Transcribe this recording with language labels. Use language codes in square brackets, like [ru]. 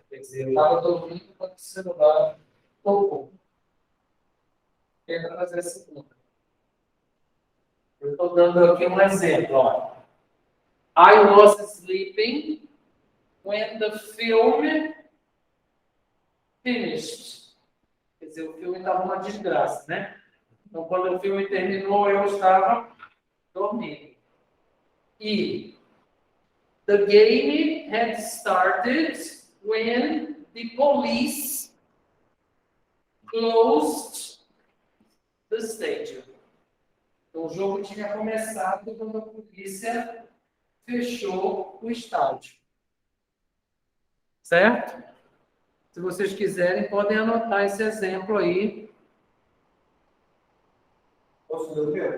[pt] Quer dizer, eu estava dormindo quando o celular tocou. Tenta fazer essa conta. Eu estou dando aqui um exemplo. Ó. [en] I was sleeping when the film finished. [pt] Quer dizer, o filme estava uma desgraça, né? Então, quando o filme terminou, eu estava dormindo. E [en] The game had started when the police closed the stadium. [pt] Então, o jogo tinha começado quando a polícia fechou o estádio. Certo? Se vocês quiserem, podem anotar esse exemplo aí. Posso ler o meu?